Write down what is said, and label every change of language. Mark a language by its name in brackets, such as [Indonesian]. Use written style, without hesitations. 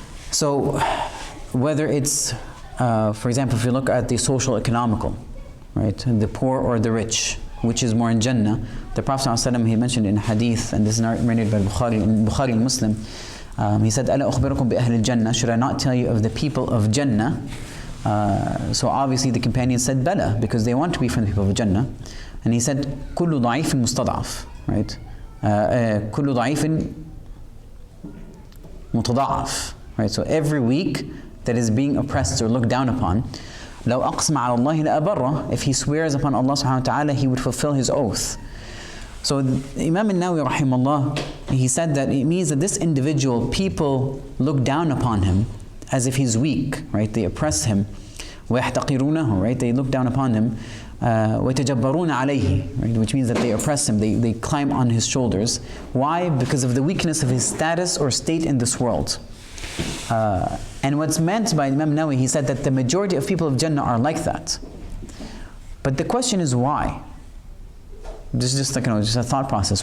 [English] So whether it's, for example, if you look at the social economical, right, the poor or the rich, which is more in Jannah, the Prophet ﷺ, he mentioned in hadith, and this is narrated by Bukhari and Muslim, he said, [Arabic] أَلَا أُخْبِرُكُمْ بِأَهْلِ الْجَنَّةِ, [English] should I not tell you of the people of Jannah? So obviously the companions said, Bala, because they want to be from the people of Jannah. [Arabic] And he said, كُلُّ ضَعِيفٍ مُسْتَضْعَفٍ, right? كُلُّ ضَعِيفٍ مُتَضَعَفٍ, right? [English] So every weak that is being oppressed or looked down upon, [Arabic] لو أقسم على الله لأبره, [English] if he swears upon Allah subhanahu wa ta'ala, he would fulfill his oath. So Imam al-Nawawi rahimahullah, he said that it means that this individual, people look down upon him as if he's weak, right? They oppress him. [Arabic] وَيَحْتَقِرُونَهُ, right? [English] They look down upon him. [Arabic] وَيَتَجَبَّرُونَ عَلَيْهِ, right? [English] Which means that they oppress him, they climb on his shoulders. Why? Because of the weakness of his status or state in this world. And what's meant by Imam Nawawi, he said that the majority of people of Jannah are like that. But the question is why? This is just a thought process.